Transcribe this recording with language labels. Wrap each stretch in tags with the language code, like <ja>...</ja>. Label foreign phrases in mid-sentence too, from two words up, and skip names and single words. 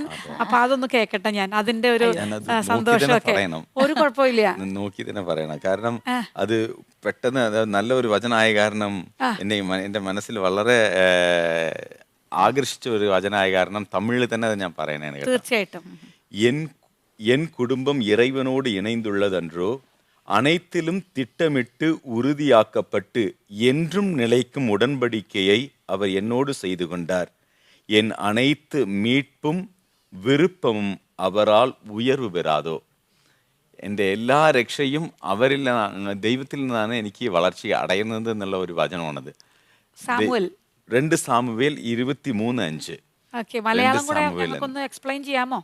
<ml>അപ്പൊ അതൊന്ന് കേക്കട്ടെ ഞാൻ, അതിന്റെ ഒരു സന്തോഷമൊക്കെ. ഒരു കുഴപ്പമില്ല, നോക്കി തന്നെ പറയണം. കാരണം അത് പെട്ടെന്ന് നല്ലൊരു വചനമായ കാരണം എന്റെ മനസ്സിൽ വളരെ ആകർഷിച്ച ഒരു വചനമായ കാരണം തമിഴിൽ തന്നെ അത് ഞാൻ പറയണേ. തീർച്ചയായിട്ടും.</ml> <ta>എൻ குடும்பம் இறைவனோடு இணைந்துள்ளதன்றோ அனைத்திலும் திட்டமிட்டு உறுதியாக்கப்பட்டு என்றும் நிலைக்கும் உடன்படிக்கையை அவர் என்னோடு செய்து கொண்டார். என் அனைத்து மீட்பும் விருப்பவும் அவரால் உயர்வு பெறாதோ.</ta> <ml>എൻ്റെ എല്ലാ രക്ഷയും അവരിൽ ദൈവത്തിൽ നിന്നാണ് എനിക്ക് വളർച്ച അടയുന്നത് എന്നുള്ള ഒരു വചനമാണത്. 2 സാമുവേൽ 23:5. മലയാളം കൂടെ ഒന്ന് എക്സ്പ്ലെയിൻ ചെയ്യാമോ?</ml>